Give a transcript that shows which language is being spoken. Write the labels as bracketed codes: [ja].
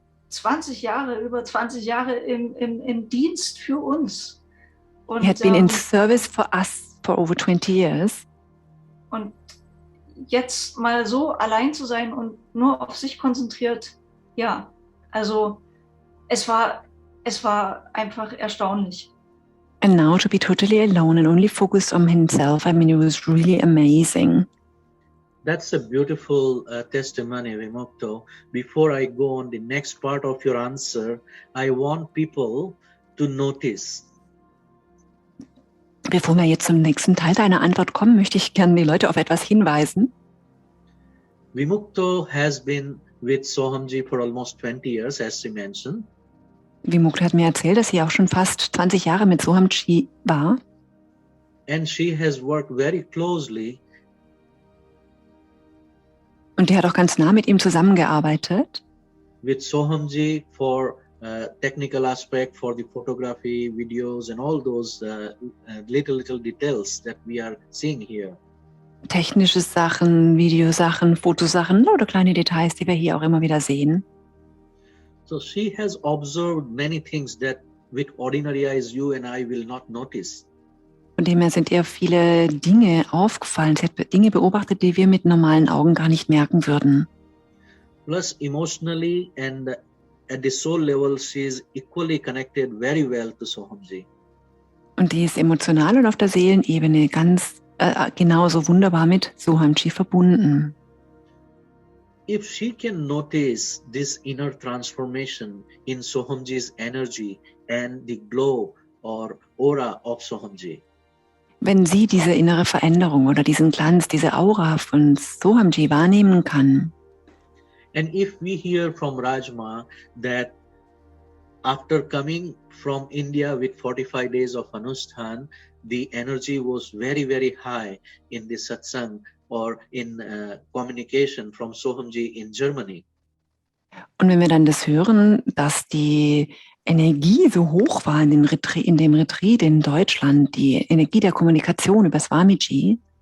[de] 20 Jahre, über 20 Jahre im Dienst für uns. Und, [en] He had been in service for us for over 20 years. [de] Und jetzt mal so allein zu sein und nur auf sich konzentriert, ja, also es war einfach erstaunlich. [en] And now to be totally alone and only focused on himself, I mean, it was really amazing. That's a beautiful testimony, Vimukto. Before I go on the next part of your answer, I want people to notice. [de] Bevor wir jetzt zum nächsten Teil deiner Antwort kommen, möchte ich gerne die Leute auf etwas hinweisen. [en] Vimukto has been with Sohamji for almost 20 years, as she mentioned. [de] Vimukto hat mir erzählt, dass sie auch schon fast 20 Jahre mit Sohamji war. [en] And she has worked very closely. [de] Und die hat auch ganz nah mit ihm zusammengearbeitet. [en] With Sohamji for technical aspect, for the photography, videos, and all those little details that we are seeing here. [de] Technische Sachen, Videosachen, Fotosachen, lauter kleine Details, die wir hier auch immer wieder sehen. [en] So she has observed many things that with ordinary eyes you and I will not notice. [de] Von dem her sind ihr viele Dinge aufgefallen. Sie hat Dinge beobachtet, die wir mit normalen Augen gar nicht merken würden. [en] Plus emotionally and at the soul level she is equally connected very well to Sohamji. [de] Und die ist emotional und auf der Seelenebene ganz genauso wunderbar mit Sohamji verbunden. [en] If she can notice this inner transformation in Sohamji's energy and the glow or aura of Sohamji. [de] Wenn sie diese innere Veränderung oder diesen Glanz, diese Aura von Sohamji wahrnehmen kann. [en] And if we hear from Rajma that after coming from India with 45 days of Anushthan, the energy was very, very high in the satsang or in communication from Sohamji in Germany. [de] Und wenn wir dann das hören, dass die Energie so hoch war in dem Retreat in Deutschland, die Energie der Kommunikation über Swamiji.